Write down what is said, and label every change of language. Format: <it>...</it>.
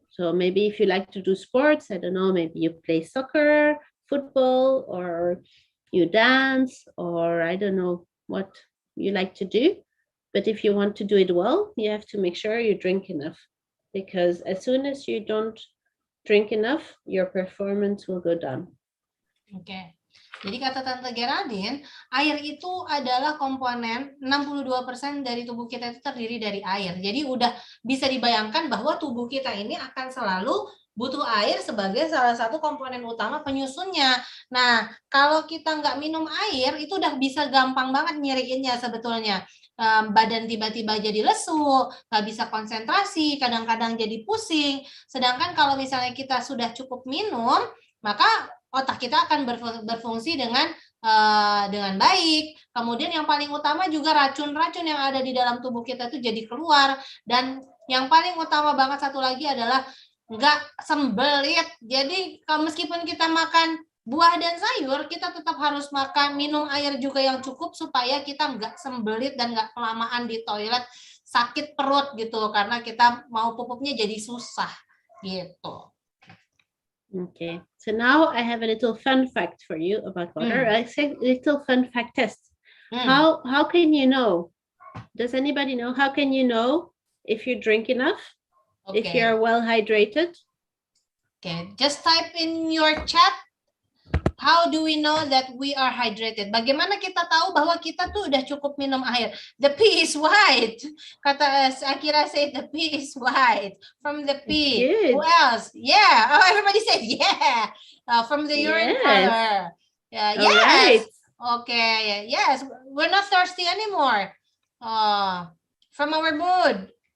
<en>So maybe if you like to do sports, I don't know, maybe you play soccer, football, or you dance, or I don't know what you like to do. But if you want to do it well, you have to make sure you drink enough. Because as soon as you don't drink enough, your performance will go down.</en> <id>Oke. Jadi kata Tante Geraldine, air itu adalah komponen 62% dari tubuh kita itu terdiri dari air. Jadi udah bisa dibayangkan bahwa tubuh kita ini akan selalu butuh air sebagai salah satu komponen utama penyusunnya. Nah, kalau kita nggak minum air, itu udah bisa gampang banget nyiriinnya sebetulnya. Badan tiba-tiba jadi lesu, nggak bisa konsentrasi, kadang-kadang jadi pusing. Sedangkan kalau misalnya kita sudah cukup minum, maka otak kita akan berfungsi dengan baik. Kemudian yang paling utama juga racun-racun yang ada di dalam tubuh kita itu jadi keluar. Dan yang paling utama banget satu lagi adalah nggak sembelit. Jadi meskipun kita makan buah dan sayur, kita tetap harus minum air juga yang cukup supaya kita nggak sembelit dan nggak kelamaan di toilet sakit perut gitu, karena kita mau pupuknya jadi susah gitu.</id> <en>Okay, so now I have a little fun fact for you about water. I say little fun fact test. How can you know? Does anybody know? How can you know if you drink enough? Okay. If you're well hydrated? Okay, just type in your chat. How do we know that we are hydrated?</en> <id>Bagaimana kita tahu bahwa kita tuh udah cukup minum air?</id> <en>The pee is white. Kata Akira say the pee is white. From the pee. Good. Who else? Yeah. Oh, everybody said yeah. From the urine color. Yes. Right. Okay. Yes. We're not thirsty anymore. From our mood.</en>